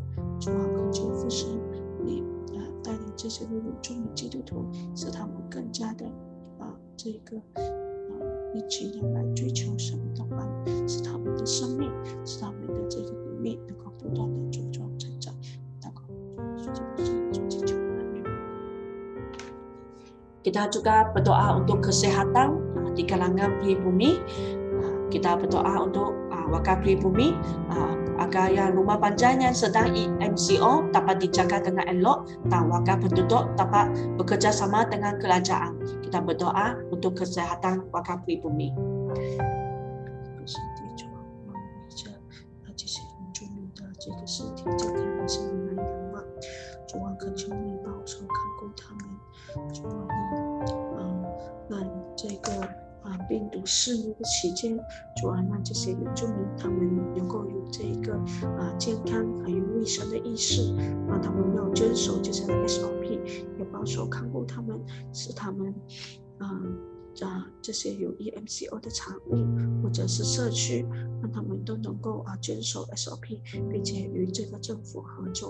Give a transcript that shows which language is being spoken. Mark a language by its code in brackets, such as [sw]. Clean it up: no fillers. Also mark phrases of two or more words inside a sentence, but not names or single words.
[zh] 主啊，恳求父神你带领这些的原住民基督徒，使他们更加的一起的来追求神的话语，使他们的生命，使他们的这个能力能够不断的茁壮成长。 [ms] Kita juga berdoa untuk kesehatan di kalangan pribumi. Kita berdoa untuk wakil pribumi agar yang rumah panjang yang sedang MCO dapat dijaga dengan elok dan wakil penduduk dapat bekerja sama dengan kerajaan. Kita berdoa untuk kesehatan wakil pribumi. [zh] 主啊，恳求你保守看顾他们。主啊，你让这个病毒肆虐的期间，主啊，让这些原住民他们能够有这个健康还有卫生的意识，让他们要遵守这些的 SOP， 也保守看顾他们，使他们这些有 EMCO 的场域或者是社区，让他们都能够遵守 SOP， 并且与这个政府合作。